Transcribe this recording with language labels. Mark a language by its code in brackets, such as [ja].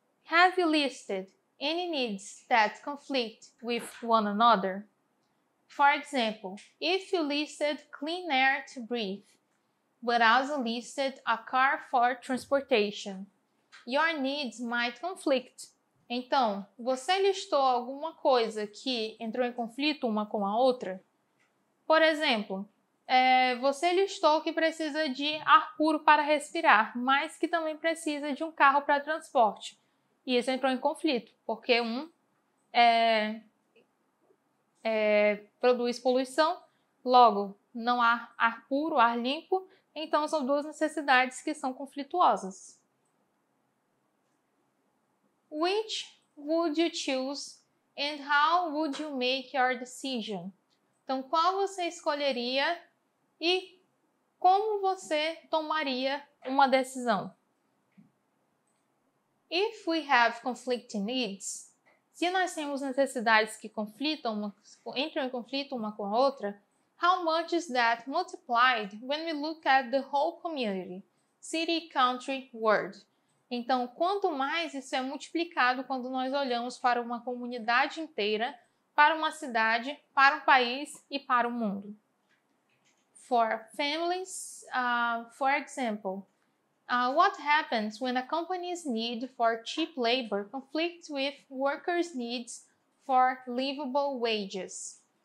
[en] Have you listed any needs that conflict with one another? For example, if you listed clean air to breathe, but also listed a car for transportation, your needs might conflict. [pt] Então, você listou alguma coisa que entrou em conflito uma com a outra? Por exemplo, você listou que precisa de ar puro para respirar, mas que também precisa de um carro para transporte. E isso entrou em conflito, porque um produz poluição, logo não há ar puro, ar limpo, então são duas necessidades que são conflituosas. [en] Which would you choose and how would you make your decision? [pt] Então, qual você escolheria e como você tomaria uma decisão? [en] If we have conflicting needs, [pt] se nós temos necessidades que entram em conflito uma com a outra, [en] how much is that multiplied when we look at the whole community, city, country, world? [pt] Então, quanto mais, isso é multiplicado quando nós olhamos para uma comunidade inteira, para uma cidade, para um país e para o mundo. [en] For families, for example, what happens when a company's need for cheap labor conflicts with workers' needs for livable wages?